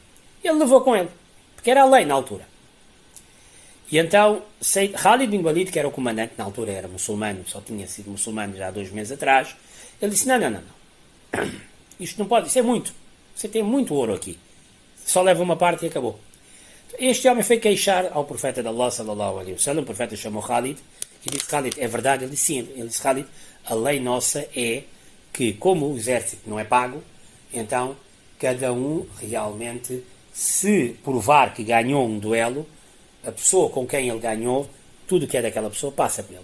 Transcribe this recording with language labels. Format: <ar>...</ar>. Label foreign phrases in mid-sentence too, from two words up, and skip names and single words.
<pt>Ele levou com ele, porque era a lei na altura. E então, Khalid bin Walid, que era o comandante, na altura era muçulmano, só tinha sido muçulmano já há 2 meses atrás, ele disse, não. Isto não pode, isso é muito. Você tem muito ouro aqui. Só leva uma parte e acabou. Este homem foi queixar ao profeta de Allah,</pt> <ar>صلى الله عليه وسلم,</ar> <pt>o profeta chamou Khalid, e disse, Khalid, é verdade? Ele disse, sim. Ele disse, Khalid, a lei nossa é que, como o exército não é pago, então cada um realmente, se provar que ganhou um duelo, a pessoa com quem ele ganhou, tudo que é daquela pessoa passa por ele.</pt>